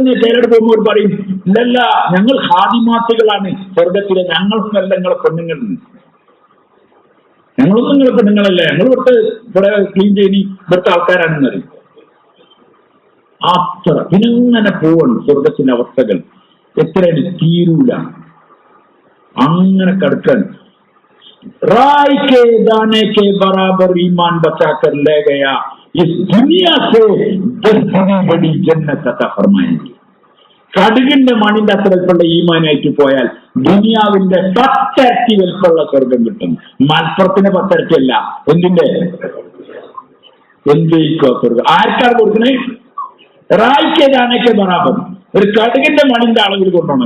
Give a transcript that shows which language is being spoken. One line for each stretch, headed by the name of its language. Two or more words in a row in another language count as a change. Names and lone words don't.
Malayalam: ചിലരുടെ പോകുമ്പോൾ പറയും, ഇല്ലല്ല ഞങ്ങൾ ഹാദിമാത്തുകളാണ് സ്വർഗത്തിലെ, ഞങ്ങൾക്കല്ല നിങ്ങളെ പെണ്ണുങ്ങൾ, ഞങ്ങളൊന്നും നിങ്ങളെ പെണ്ണുങ്ങളല്ലേ, ഞങ്ങൾ ഇവിടുത്തെ കുറെ ക്ലീൻ ചെയ്തി ഇവിടുത്തെ ആൾക്കാരാണെന്ന് പറയും. അത്ര പിന്നെങ്ങനെ പോവാണ് സ്വർഗത്തിന്റെ അവസ്ഥകൾ. എത്രയാണ് തീരൂല. അങ്ങനെ കിടക്കാൻ
Urdu: رائی کے دانے کے برابر ایمان بچا کر لے گیا، اس دنیا سے 10 بڑی جنت عطا فرمائیں گے.
Malayalam: കടുകിന്റെ മണിന്റെ അത്രക്കുള്ള ഈമാനായിട്ട് പോയാൽ ദുനിയാവിന്റെ 10 ഇരട്ടി വലിപ്പമുള്ള സ്വർഗം കിട്ടും. മലപ്പുറത്തിന് 10 ഇരട്ടിയല്ല, എന്തിന്റെ എന്തേക്കോ സ്വർഗം. ആർക്കാണ് കൊടുക്കണേ? റായ്ക്ക് ദാനയ്ക്ക് ബറാബർ, ഒരു കടുകിന്റെ മണിന്റെ അളവിൽ കൊണ്ടുപോകണം.